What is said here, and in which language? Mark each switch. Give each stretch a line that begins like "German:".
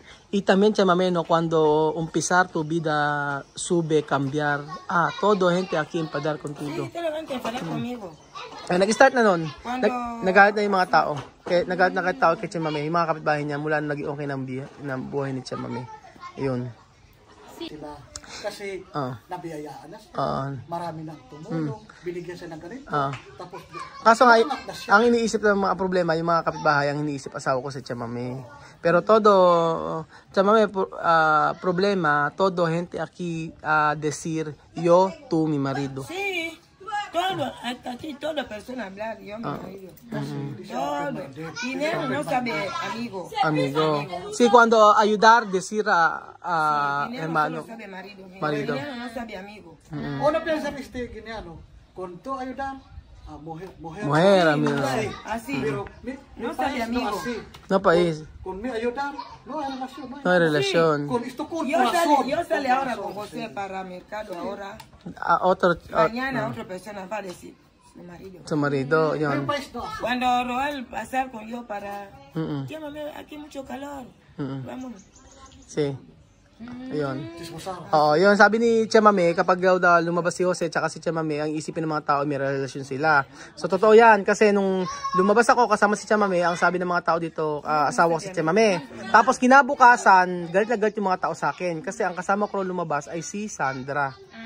Spanish: Y también, Chamame, no, cuando empezar tu vida sube, cambiar, todo gente aquí empadar contigo. Sí, toda la gente enfadar conmigo.
Filipino: Nag-start na nun. Nagalit na yung mga tao. Nagalit na tao kay Chamame. Yung mga kapitbahay niya mula naging okay ng buhay ni Chamame. Ayun. sila. Kasi nabiyayaan na siya. Marami nang tumulong. Binigyan siya ng ganito. Tapos, kaso nga, ang iniisip ng mga problema, yung mga kapitbahay, ang iniisip asawa ko si Tia Mame.
Spanish: Pero todo, Tia Mame, problema, todo gente aquí decir yo, tú, mi marido. Sí, todo, hasta aquí toda persona hablar, yo, mi marido. Todo. Dinero no sabe amigo. Amigo. Sí, cuando ayudar, decir hermano. Dinero solo sabe marido. Marido. Dinero no sabe amigo. Una piensa este Guineano, con todo ayudar, mujer, amigo. Así. Pero No sabe amigo. No país. Con mi ayudar, no hay relación. No hay relación. Con esto con corazón. Yo salí ahora con José para mercado ahora. Otro, Mañana otra persona va a decir su marido. su marido, En
Filipino: yun.
Spanish: país no. Cuando Roel pasar con yo para... Tía, mami, aquí hay mucho calor. Vámonos. Sí. Ayun. Chismosawa.
Filipino: Oo, yun. Sabi ni Tia Mame, kapag daw lumabas si Jose tsaka si Tia Mame, ang isipin ng mga tao may relasyon sila. So, totoo yan. Kasi nung lumabas ako kasama si Tia Mame, ang sabi ng mga tao dito, asawa ko si Tia Mame. Tapos, kinabukasan, galit na galit yung mga tao sa akin. Kasi ang kasama ko lumabas ay si Sandra.